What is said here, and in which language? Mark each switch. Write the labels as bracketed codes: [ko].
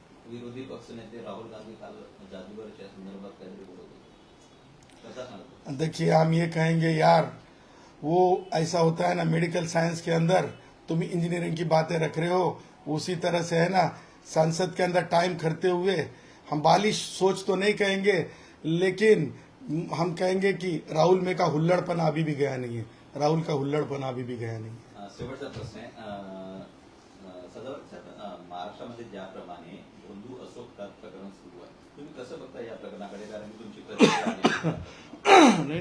[mr] विरोधी पक्षनेते राहुल गांधी काल जादूगरच्या संदर्भात काहीतरी बोलत होते, कसा सांगतो? [hi] देखिए, हम ये कहेंगे यार, वो ऐसा होता है ना मेडिकल साइंस के अंदर, तुम इंजीनियरिंग की बातें रख रहे हो, उसी तरह से है ना संसद के अंदर टाइम करते हुए हम बालिश सोच तो नहीं कहेंगे, लेकिन हम कहेंगे कि राहुल में का हुल्लड़पना अभी भी गया नहीं है। राहुल का हुल्लड़पना अभी भी गया नहीं है। [mr] शेवटचा प्रश्न आहे, सदावर्त साहेब, महाराष्ट्रामध्ये ज्याप्रमाणे बंधू अशोक कात प्रकरण सुरू आहे, तुम्ही कसं बघता या प्रकरणाकडे? कारण की तुमची प्रतिक्रिया आहे.